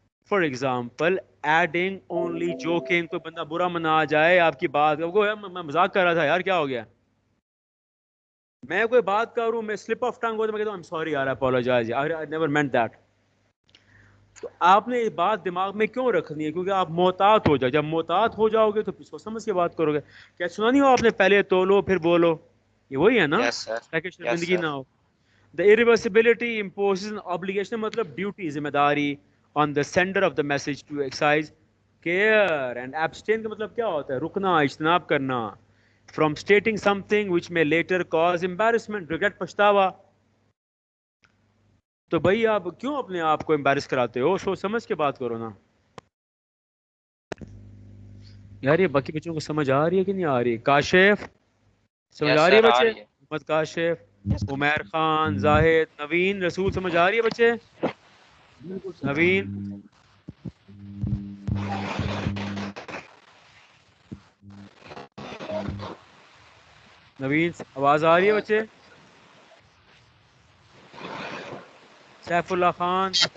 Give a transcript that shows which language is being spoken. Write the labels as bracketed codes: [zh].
[en] For example, adding only joking, [ur] کوئی بندہ برا منا جائے آپ کی بات, میں مذاق کر رہا تھا یار, کیا ہو گیا, میں کوئی بات کروں, میں [en] slip of tongue [ur] ہو تو میں کہتا ہوں [en] I'm sorry [ur] یار, [en] I apologize, I never meant that. [ur] تو آپ نے یہ بات دماغ میں کیوں رکھنی ہے؟ کیونکہ آپ محتاط ہو جائے, جب محتاط ہو جاؤ گے تو پھر سوچ سمجھ کے بات کرو گے. کیا سنا نہیں ہو آپ نے, پہلے تولو پھر بولو, یہ وہی ہے نا, تاکہ شرمندگی نہ ہو. [en] The irreversibility imposes an obligation, [ur] مطلب ڈیوٹی, ذمہ داری, [en] on the sender of the message to exercise care and abstain. [ur] کا مطلب کیا ہوتا ہے؟ رکنا, اجتناب کرنا, [en] from stating something which may later cause embarrassment, regret, پچھتاوا. [ur] تو بھائی آپ کیوں اپنے آپ کو امبیرس کراتے ہو؟ سوچ سمجھ کے بات کرو نا یار. یہ باقی بچوں کو سمجھ آ رہی ہے کہ نہیں آ رہی؟ کاشف سمجھ آ رہی ہے بچے؟ محمد کاشف, عمیر خان, زاہد, نوین, رسول, سمجھ آ رہی ہے بچے؟ نوین, نوین آواز آ رہی ہے بچے؟ سیف اللہ خان,